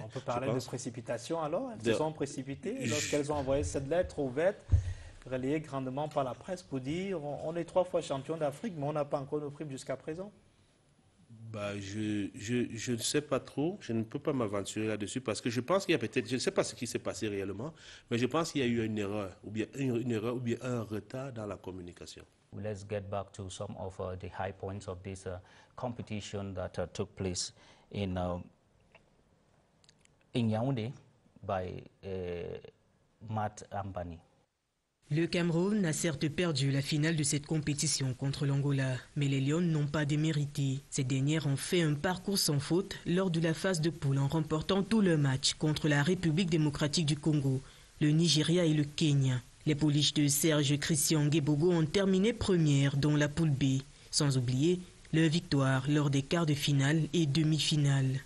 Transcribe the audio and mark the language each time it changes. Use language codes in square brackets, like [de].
[fr] on peut parler de précipitation alors? Elles se sont précipitées lorsqu'elles ont envoyé cette lettre ouverte, relayée grandement par la presse pour dire on est 3 fois champion d'Afrique, mais on n'a pas encore nos primes jusqu'à présent. Je ne sais pas trop, je ne peux pas m'aventurer là-dessus parce que je pense qu'il y a peut-être, je ne sais pas ce qui s'est passé réellement, mais je pense qu'il y a eu une erreur ou bien un retard dans la communication. [en] Let's get back to some of the high points of this competition that took place in Yaoundé by Matt Ambani. [fr] Le Cameroun a certes perdu la finale de cette compétition contre l'Angola, mais les Lions n'ont pas démérité. Ces dernières ont fait un parcours sans faute lors de la phase de poule en remportant tous leurs matchs contre la République démocratique du Congo, le Nigeria et le Kenya. Les pouliches de Serge Christian Guebogo ont terminé premières dans la poule B, sans oublier leur victoire lors des quarts de finale et demi-finale.